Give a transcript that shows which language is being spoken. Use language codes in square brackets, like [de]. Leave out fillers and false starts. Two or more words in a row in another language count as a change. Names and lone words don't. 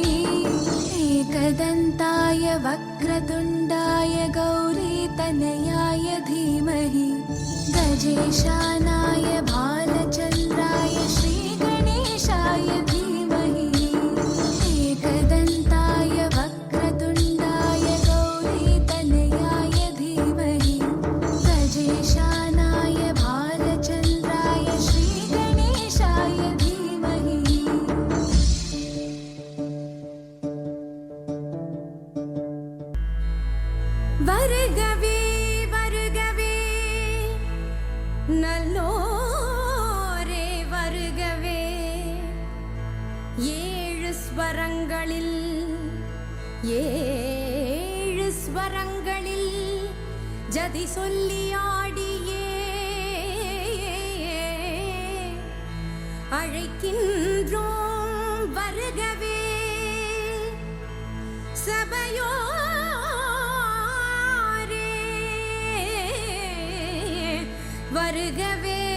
[sa] एकदन्ताय वक्रतुण्डाय गौरीतनयाय धीमहि गजेशानाय भालचन्द्राय श्रीगणेशाय धीमहि एकदन्ताय वक्रतुण्डाय गौरीतनयाय धीमहि गजेशानाय भालचन्द्राय श्रीगणेशाय धीमहि. [ta] வருகவே வருகவே நல்லோரே வருகவே ஏழு ஸ்வரங்களில் ஜதி சொல்லி ஆடியே அழைக்கின்றோம் வருகவே சபையோ வருகவே.